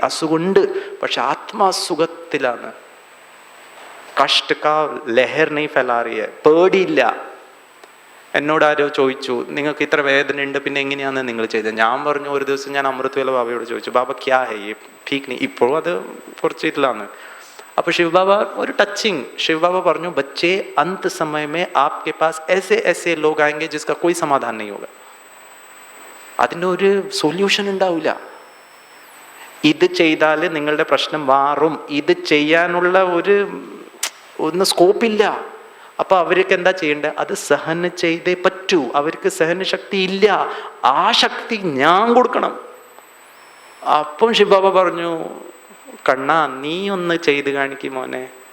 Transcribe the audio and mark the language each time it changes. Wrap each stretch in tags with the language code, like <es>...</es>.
<ml>അസുഖമുണ്ട്, പക്ഷെ ആത്മാസുഖത്തിലാണ്.</ml> <hi>കഷ്ട കാ ലഹർ നെയ് ഫെലാ റഹി ഹൈ.</hi> <ml>പേടിയില്ല. എന്നോട് ആരോ ചോദിച്ചു നിങ്ങൾക്ക് ഇത്ര വേദന ഉണ്ട്, പിന്നെ എങ്ങനെയാണ് നിങ്ങൾ ചെയ്തത്? ഞാൻ പറഞ്ഞു, ഒരു ദിവസം ഞാൻ അമൃത്വേല ബാബയോട് ചോദിച്ചു, ബാബ</ml> <hi>ക്യാ ഹൈ ठीक नहीं.</hi> <ml>ഇപ്പോഴും അത് കുറച്ച് ഇതിലാണ്. അപ്പോൾ ശിവബാബ ഒരു ടച്ചിങ്, ശിവബാബ പറഞ്ഞു</ml> <hi>ബच्चे अंत समय में आपके पास ऐसे ऐसे लोग आएंगे जिसका कोई समाधान नहीं होगा.</hi> <ml>അതിൻ്റെ ഒരു സൊല്യൂഷൻ ഉണ്ടാവില്ല. ഇത് ചെയ്താൽ നിങ്ങളുടെ പ്രശ്നം മാറും, ഇത് ചെയ്യാനുള്ള ഒന്നും സ്കോപ്പില്ല. അപ്പോൾ അവർക്ക് എന്താ ചെയ്യേണ്ടത്? അത് സഹന ചെയ്തേ പറ്റൂ. അവർക്ക് സഹനശക്തി ഇല്ല, ആ ശക്തി ഞാൻ കൊടുക്കണം. അപ്പം ശിവബാബ പറഞ്ഞു, കണ്ണാ നീ ഒന്ന് ചെയ്ത് കാണിക്കും മോനെ.</ml>